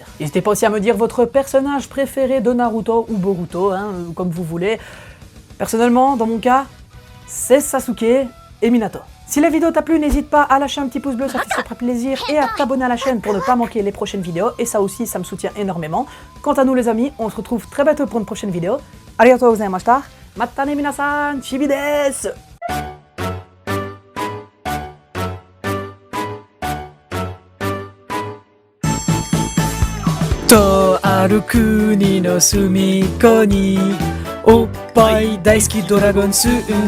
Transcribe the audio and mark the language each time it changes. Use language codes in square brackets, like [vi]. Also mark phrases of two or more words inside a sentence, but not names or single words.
[fr] N'hésitez pas aussi à me dire votre personnage préféré de Naruto ou Boruto, comme vous voulez. Personnellement, dans mon cas, c'est Sasuke et Minato. Si la vidéo t'a plu, n'hésite pas à lâcher un petit pouce bleu, ça fait plaisir, et à t'abonner à la chaîne pour ne pas manquer les prochaines vidéos, et ça aussi, ça me soutient énormément. Quant à nous les amis, on se retrouve très bientôt pour une prochaine vidéo. [ja] ありがとうございました、またね皆さん、ちびです! とある国の隅っこにおっぱい大好きドラゴン住ん